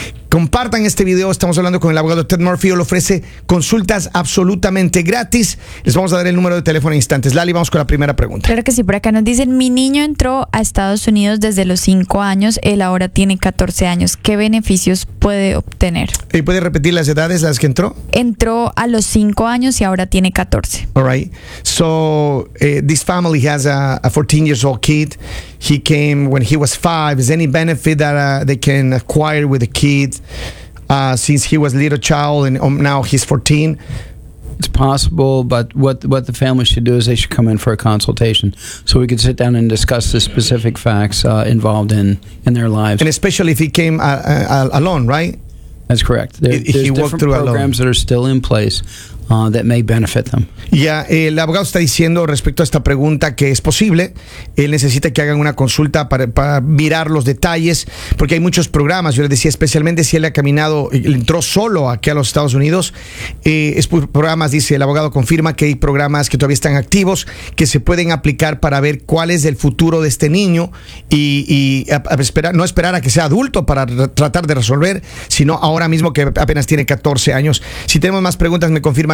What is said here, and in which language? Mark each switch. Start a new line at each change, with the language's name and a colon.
Spanish: Compartan este video. Estamos hablando con el abogado Ted Murphy. Él ofrece consultas absolutamente gratis. Les vamos a dar el número de teléfono en instantes. Lali, vamos con la primera pregunta. Claro que sí. Por acá nos dicen, mi niño entró a Estados Unidos desde los 5 años. Él ahora tiene 14 años. ¿Qué beneficios puede obtener? ¿Y puede repetir las edades, las que entró? Entró a los 5 años y ahora tiene 14.
English: All right. So, this family has a 14 years old kid. He came when he was 5. Is there any benefit that they can acquire with the kid since he was a little child and now he's 14? It's possible, but what the family should do is they should come in for a consultation so we could sit down and discuss the specific facts involved in their lives. And especially if he came alone, right? That's correct. There's different programs that are still in place that may benefit them.
Spanish: Yeah, el abogado está diciendo respecto a esta pregunta que es posible. Él necesita que hagan una consulta para mirar los detalles, porque hay muchos programas. Yo le decía, especialmente si él ha caminado, entró solo aquí a los Estados Unidos, programas, dice el abogado, confirma que hay programas que todavía están activos que se pueden aplicar para ver cuál es el futuro de este niño y no esperar a que sea adulto para tratar de resolver, sino ahora mismo que apenas tiene 14 años. Si tenemos más preguntas, me confirma